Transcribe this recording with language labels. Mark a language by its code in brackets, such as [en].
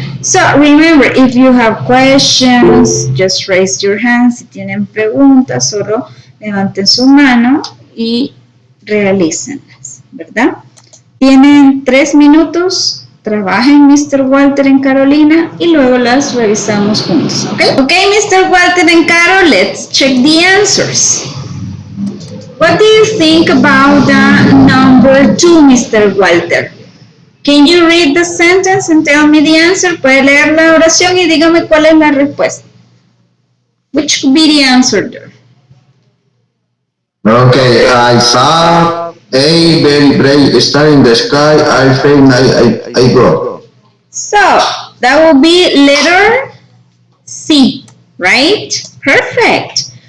[en] So remember, if you have questions, just raise your hand. [es] Si tienen preguntas, solo levanten su mano y realícenlas, ¿verdad? Tienen 3 minutos, trabajen Mr. Walter en Carolina y luego las revisamos juntos, ¿ok? [en] Ok, Mr. Walter and Carol, let's check the answers. What do you think about the number 2, Mr. Walter? Can you read the sentence and tell me the answer? [es] Puede leer la oración y dígame cuál es la respuesta. [en] Which could be the answer there? Okay, I saw a very bright star in the sky. I think I go. So, that will be letter C, right? Perfect.